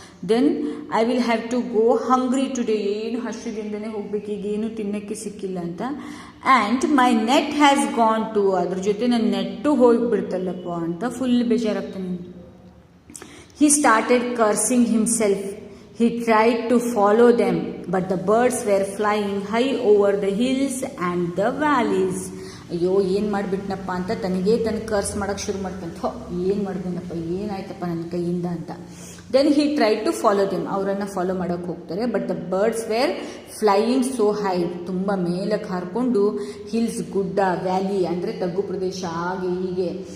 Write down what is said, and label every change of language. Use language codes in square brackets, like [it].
[en] then I will have to go hungry today, [kn] ಏನು ಹಸಿದಿಂದನೇ ಹೋಗ್ಬೇಕು, ಈಗ ಏನು ತಿನ್ನೋಕ್ಕೆ ಸಿಕ್ಕಿಲ್ಲ ಅಂತ. [en] and my net has gone too, [kn] ಅದ್ರ ಜೊತೆ ನನ್ನ ನೆಟ್ಟು ಹೋಗಿಬಿಡ್ತಲ್ಲಪ್ಪ ಅಂತ full ಬೇಜಾರಾಗ್ತಾನೆ. [en] He started cursing himself, He tried to follow them, but the birds were flying high over the hills and the valleys. [kn] ಅಯ್ಯೋ ಏನು ಮಾಡಿಬಿಟ್ನಪ್ಪ ಅಂತ ತನಗೆ ಕರ್ಸ್ ಮಾಡೋಕ್ಕೆ ಶುರು ಮಾಡ್ತಾನೆ. ಏನು ಮಾಡಿದ್ನಪ್ಪ, ಏನಾಯ್ತಪ್ಪ ನನ್ನ ಕೈಯಿಂದ ಅಂತ. [en] then he try to follow them, [kn] ಅವರನ್ನು ಫಾಲೋ ಮಾಡೋಕ್ಕೆ ಹೋಗ್ತಾರೆ. [en] but the birds were flying so high, [kn] ತುಂಬ ಮೇಲಕ್ಕೆ ಹಾರಿಕೊಂಡು ಹಿಲ್ಸ್, ಗುಡ್ಡ, ವ್ಯಾಲಿ ಅಂದರೆ ತಗ್ಗು ಪ್ರದೇಶ, ಹಾಗೆ ಹೀಗೆ.